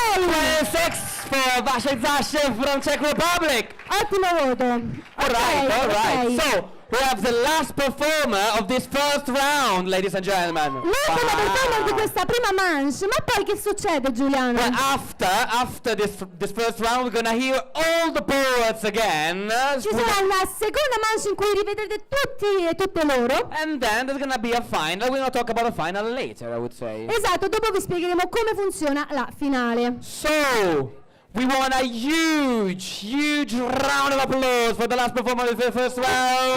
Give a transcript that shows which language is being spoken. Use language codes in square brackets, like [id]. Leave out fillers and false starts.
[en] 26 for Vasek Zashe from Czech Republic. [it] Ottimo voto. [en] All right. Okay. So, we have the last performer of this first round, ladies and gentlemen. [it] L'ultimo performer di questa prima manche, ma poi che succede, Giuliano? [en] Well, after this first round, we're gonna hear all the poets again. [it] Ci sarà una seconda manche in cui rivedrete tutti e tutte loro. [en] And then there's gonna be a final. We're gonna talk about a final later, I would say. [it] Esatto, dopo vi spiegheremo come funziona la finale. [en] So, we want a huge round of applause for the last performer of the first round.